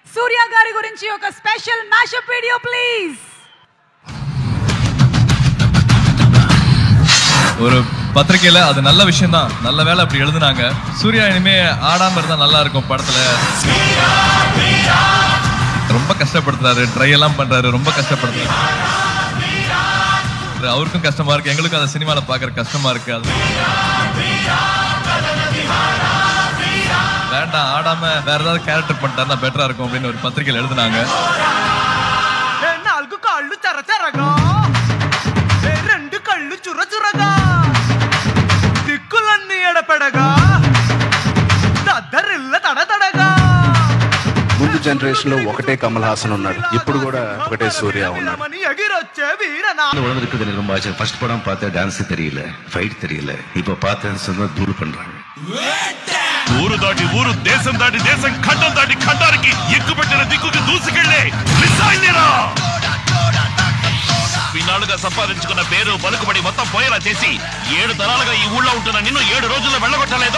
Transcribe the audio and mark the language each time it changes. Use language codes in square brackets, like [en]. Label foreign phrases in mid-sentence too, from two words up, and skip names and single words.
[te] సూర్య గారి గురించి ఒక [en] special mashup video please. [ta] ஒரு பத்திரிக்கையில அது நல்ல விஷயம் தான், நல்ல வேலை அப்படி எழுதுனாங்க. சூர்யா இனிமே ஆடாம இருந்தா நல்லா இருக்கும் படத்துல. ரொம்ப கஷ்டப்படுத்துறாரு, ட்ரை எல்லாம் பண்றாரு, ரொம்ப கஷ்டப்படுத்துறாரு. அவருக்கும் கஷ்டமா இருக்கு, எங்களுக்கும் அந்த சினிமால பாக்குற கஷ்டமா இருக்கு. அது வேண்டாம், ஆடாம வேற ஏதாவது கேரக்டர் பண்ணிட்டாருன்னா பெட்டரா இருக்கும் அப்படின்னு ஒரு பத்திரிக்கையில எழுதுனாங்க. [te] రెండు కళ్ళు చురచురగా దిక్కులన్నీ ఎడపెడగా దద్దరిల్ల తడతడగా. ముందు జనరేషన్ లో ఒకటే కమల్ హాసన్ ఉన్నాడు, ఇప్పుడు కూడా ఒకటే సూర్య ఉన్నాడు. ఎగిరొచ్చే వీరనా [ta] உலகத்துக்கு எனக்கு ரொம்ப ஆச்சு. ஃபர்ஸ்ட் படம் பார்த்தா டான்ஸ் தெரியல, ஃபைட் தெரியல. இப்ப பார்த்தேன்னு சொன்னா தூள் பண்றாங்க. [te] ఊరు దాటి ఊరు, దేశం దాటి దేశం, ఖండం దాటి ఖండానికి ఎక్కుపెట్టిన దిక్కుకి దూసుకెళ్లే మిసైల్నిరా. ఇన్నాళ్ళుగా సంపాదించుకున్న పేరు పలుకుబడి మొత్తం పోయేలా చేసి 7 తరాలుగా ఈ ఊళ్ళో ఉంటున్న నిన్ను 7 రోజుల్లో వెళ్ళగొట్టలేదు.